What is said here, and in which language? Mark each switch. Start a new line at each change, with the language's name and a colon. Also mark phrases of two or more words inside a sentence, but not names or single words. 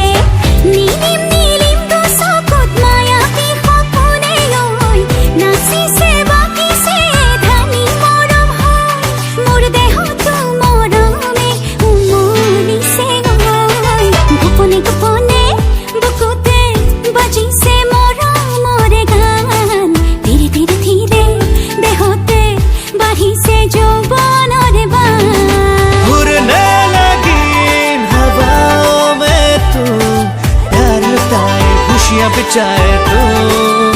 Assamese: নীলিম নীলিম দুচকুত মায়াবী সপোনে ঐ, নাচিছে বাকিছে ধানি মৰম হৈ, মোৰ দেহতো মৰমে উমলিছে ঐ। গোপনে গোপনে বুকুতে বাজিছে মোৰে গান, ধীৰে ধীৰে ধীৰে দেহতে বাঢ়িছে যৌৱনৰে বান।
Hindi: उड़ने लगी इन हवाओं में तू, प्यार लुटाए खुशियाँ बिछाए तू,